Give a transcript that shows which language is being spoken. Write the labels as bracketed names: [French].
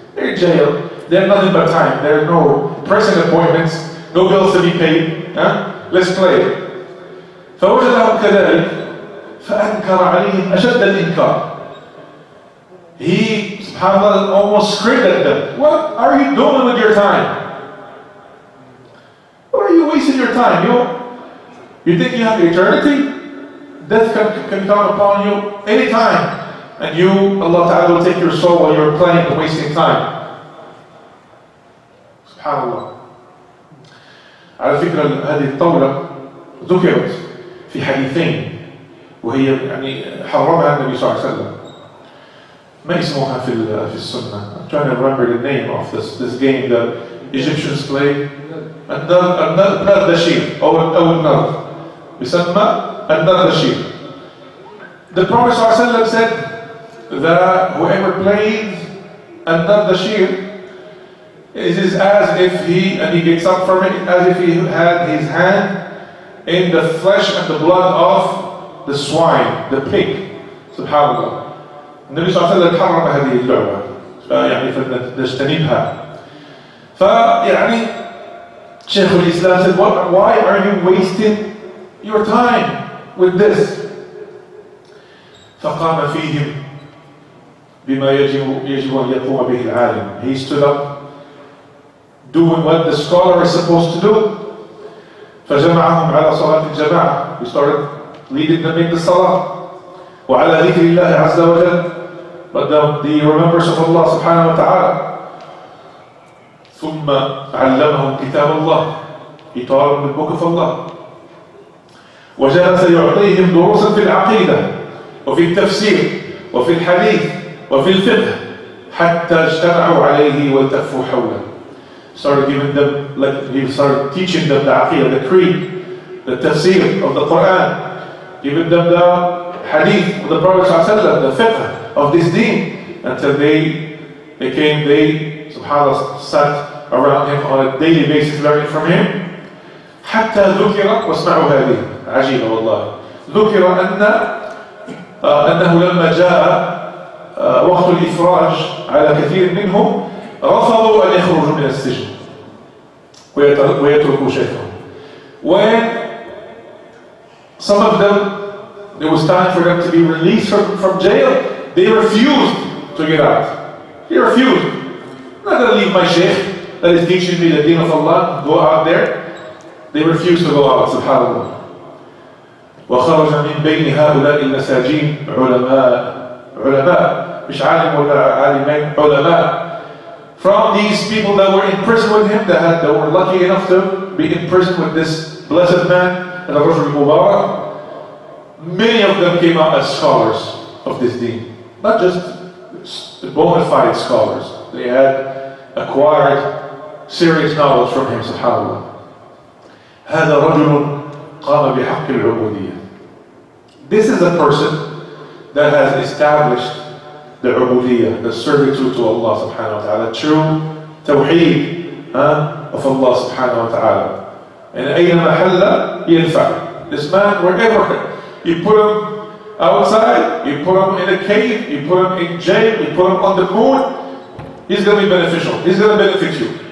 [English] They're in jail, they have nothing but time, there are no pressing appointments, no bills to be paid, let's play. [Arabic] فوجدهم كذلك فأنكر عليهم أشد الإنكار. [English] He, subhanAllah, almost screamed at them. What are you doing with your time? What are you wasting your time? You think you have eternity? Death can come upon you anytime, and you, Allah Ta'ala, will take your soul while you're playing and wasting time. SubhanAllah. [Arabic] على فكرة هذه الطاولة ذكرت في حديثين وهي يعني حرمها النبي صلى الله عليه وسلم. ما اسمها في السنة. [English] I'm trying to remember the name of this game that Egyptians play. [Arabic] النردشير أو النرد يسمى النردشير. [English] The Prophet ﷺ said that whoever plays النردشير is as if he gets up from it as if he had his hand in the flesh and the blood of the swine, the pig. Subhanallah. [Arabic] النبي صلى الله عليه وسلم حرم هذه اللعبة فيعني فنجتنبها. فيعني شيخ الإسلام [English] said, why are you wasting your time with this? [Arabic] فقام فيهم بما يجب أن يقوم به العالم. [English] He stood up doing what the scholar is supposed to do. [Arabic] فجمعهم على صلاة الجماعة. [English] We started leading them in the salah. [Arabic] وعلى ذكر الله عز وجل. [English] But the remembrance of Allah subhanahu wa ta'ala. [Arabic] ثم علمهم كتاب الله. [English] He taught them the book of Allah. [Arabic] وجلس يعطيهم دروسا في العقيدة وفي التفسير وفي الحديث وفي الفقه حتى اجتمعوا عليه والتفوا حوله. [English] Started giving them, like he started teaching them the aqidah, the creed, the tafsir of the Quran, giving them the hadith of the Prophet ﷺ, the fiqh of this deen, until they subhanAllah, sat around him on a daily basis learning from him. [Arabic] حتى ذكر واسمعوا هذه عجيبة والله. ذكر أنه لما جاء وقت الإفراج على كثير منهم رفضوا أن يخرجوا من السجن ويتركوا شيخهم. [English] When some of them, it was time for them to be released from jail, they refused to get out. They refused. I'm not going to leave my sheikh that is teaching me the deen of Allah, go out there. They refused to go out, subhanAllah. [Arabic] وخرج من بين هؤلاء المساجين علماء مش عالم ولا عالمين علماء. [English] From these people that were in prison with him, that were lucky enough to be in prison with this blessed man, [Arabic] الرجل المبارك, [English] many of them came out as scholars of this deen. Not just bona fide scholars. They had acquired serious knowledge from him, subhanAllah. [Arabic] هذا رجل قام بحق العبودية. [English] This is a person that has established the ubudiyah, the servitude to Allah subhanahu wa ta'ala, true tawheed of Allah subhanahu wa ta'ala. And [Arabic] أينما حل ينفع. [English] This man, wherever you put him outside, you put him in a cave, you put him in jail, you put him on the moon, he's going to be beneficial. He's going to benefit you.